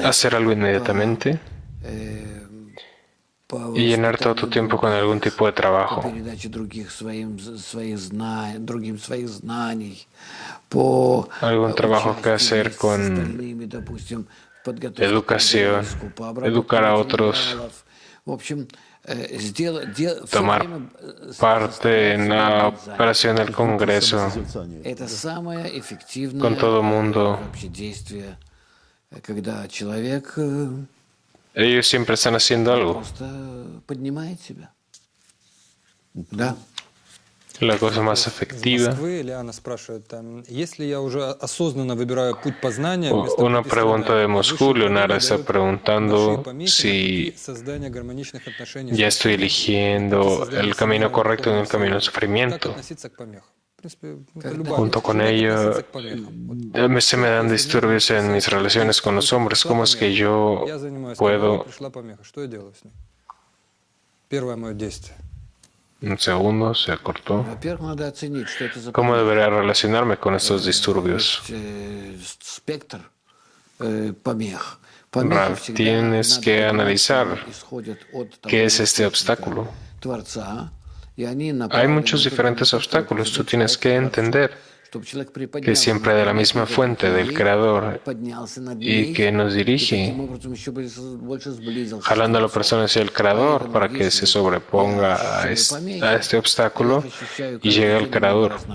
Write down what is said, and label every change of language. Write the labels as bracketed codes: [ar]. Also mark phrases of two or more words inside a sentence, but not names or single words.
[es] hacer algo inmediatamente [ru] По [es] y llenar todo tu tiempo con algún tipo de [ru] по [es] trabajo. [ru] передаче другим своих знаний, по [es] Algún trabajo que [ru] участию [es] hacer [ru] с [es] con [ru] остальными, допустим, в подготовке к [es] educación, [ru] поиску, по обработке [es] educar a otros, [ru] материалов. В общем, [es] tomar parte en la operación del Congreso [ru] это самое эффективное [es] con todo mundo. [ru] вообще действие, когда человек [es] Ellos siempre están haciendo algo. [ru] просто поднимает себя. Да. [es] La cosa más [ru] Из [es] efectiva. [ru] Москвы Лиана спрашивает, если я уже осознанно выбираю путь познания, вместо [es] Una [ru] пути [es] pregunta de [ru] страдания, [es] Moscú, [ru] высшие [es] Leonara [ru] правила [es] está [ru] дают [es] preguntando [ru] большие помехи на [es] si [ru] пути создания гармоничных отношений [es] ya [ru] с [es] estoy [ru] Господом, [es] eligiendo [ru] создания [es] el camino [ru] семейного [es] correcto en el [ru] духовного [es] camino del [ru] союза. Как [es] sufrimiento. [ru] относиться к помехам? В принципе, Когда любая [es] Junto con [ru] как [es] ello, [ru] относиться к помехам. [es] se me dan disturbios en mis relaciones con los hombres. ¿Cómo es que yo [ru] Я занимаюсь, [es] puedo... [ru] пришла помеха, что я делаю с ней? Первое мое действие. [es] Un segundo, se cortó. [ru] Во-первых, надо оценить, что это за [es] ¿Cómo debería relacionarme con estos disturbios? [ru] спектр помех. [es] Rav, tienes que analizar qué es este obstáculo. Hay muchos diferentes obstáculos. Tú tienes que entender que siempre de la misma fuente del Creador y que nos dirige, jalando a la persona hacia el Creador para que se sobreponga a este obstáculo y llegue al Creador.